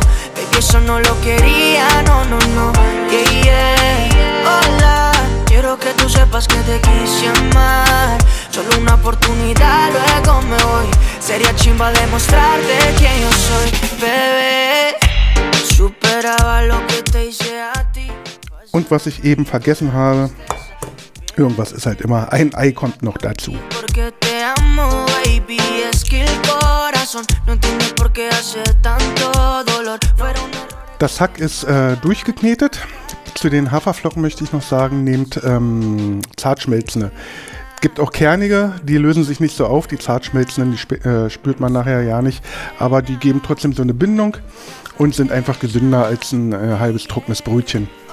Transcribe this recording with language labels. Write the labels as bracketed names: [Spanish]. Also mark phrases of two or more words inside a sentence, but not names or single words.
[Spanish] Baby, eso no lo quería, no, no, no, yeah, yeah. Hola, quiero quiero que tú sepas que te quise amar. Solo una oportunidad, luego me voy. Sería chimba demostrarte quién yo soy, bebé. Superaba lo que te hice a ti. [German] Und was ich eben vergessen habe, irgendwas ist halt immer, ein Ei kommt noch dazu. [Spanish] Porque te amo, baby, es que el corazón no entiende por qué hace tanto dolor. [German] Das Hack ist durchgeknetet. Zu den Haferflocken möchte ich noch sagen, nehmt zartschmelzende. Gibt auch kernige, die lösen sich nicht so auf. Die zartschmelzenden, die spürt man nachher ja nicht. Aber die geben trotzdem so eine Bindung und sind einfach gesünder als ein halbes trockenes Brötchen.